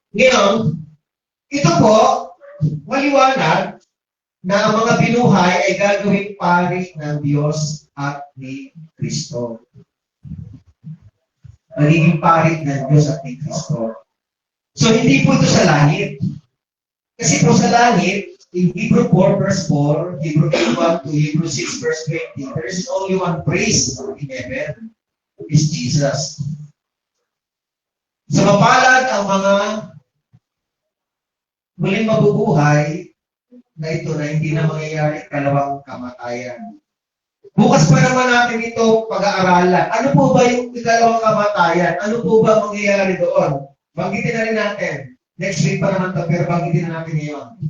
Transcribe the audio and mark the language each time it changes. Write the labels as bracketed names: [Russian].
[Filipino] Ngayon, ito po, maliwanag na ang mga binuhay ay gagawing pari ng Diyos at ni Kristo. Magiging pari ng Diyos at ni Kristo. So, hindi po ito sa langit. Kasi po sa langit, [English] in Hebrew 4 verse 4, Hebrew 1 to Hebrew 6 verse 20, there is only one priest in heaven, is Jesus. [Filipino] So mapalad ang mga muling mabubuhay na ito na hindi na mangyayari kalawang kamatayan. Bukas pa naman natin ito pag-aaralan. Ano po ba yung ikalawang kamatayan? Ano po ba mangyayari doon? Banggitin na rin natin. [English] Next week [Filipino] pa naman ito, pero banggitin na natin ngayon.